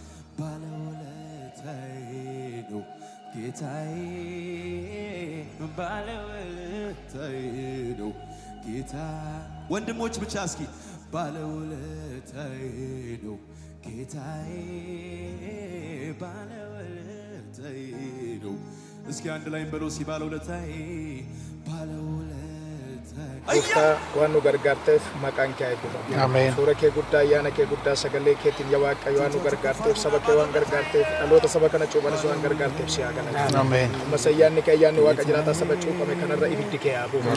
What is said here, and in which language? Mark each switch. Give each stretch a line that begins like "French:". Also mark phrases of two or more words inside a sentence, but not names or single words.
Amharic: ባለውለታዬ ነው ጌታዬ ባለውለታዬ ነው ጌታ ወንድሞች ብቻ እስኪ ባለውለታዬ ነው ጌታዬ ባለውለታዬ ነው እስኪ አንድ ላይ እንበለው እስኪ ባለውለታዬ
Oromo: Gooftaa waan nu gargaarteef maqaan kee eebbifamu. Ameen. Suura kee guddaa ayyaana kee guddaa sagalee keetiin yaa Waaqayyo waan nu gargaarteef saba kee waan gargaarteef dhaloota saba kana cuuphanis waan gargaarteef si haa galatu. Ameen. Ammas ayyaanni kee ayyaanni Waaqa jiraataa saba cuuphame kanarra ibiddi kee haa buufamu.